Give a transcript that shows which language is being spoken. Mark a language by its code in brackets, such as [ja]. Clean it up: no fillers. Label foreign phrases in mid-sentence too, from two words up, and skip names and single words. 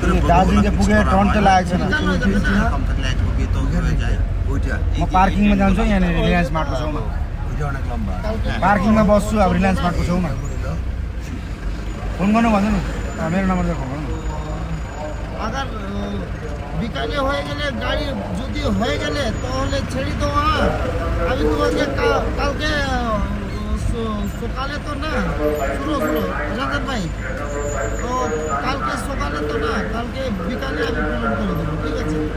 [ne] दार्जिलिङ पुगेर टर्न चाहिँ लागेको छैन [bn] कम থাকলে এক কপি তো হয়ে যায় ওইটা [ne] म पार्किङमा जान्छु यहाँनिर रिलायन्स मार्टको छेउमा [bn] ওইটা অনেক লম্বা [ne] पार्किङमा बस्छु अब रिलायन्स मार्टको छेउमा फोन गर्नु भन्नु नि मेरो नम्बर फोन गर्नु [bn] अगर বিকালে হয়ে গেলে গাড়ি যদি হয়ে গেলে তাহলে ছেড়ে দেওয়া আমি তোমাকে কালকে সকালে তো না শুনো রাজান ভাই তো কালকে সকালে তো না কালকে বিকালে আমি পেমেন্ট করে দেবো ঠিক আছে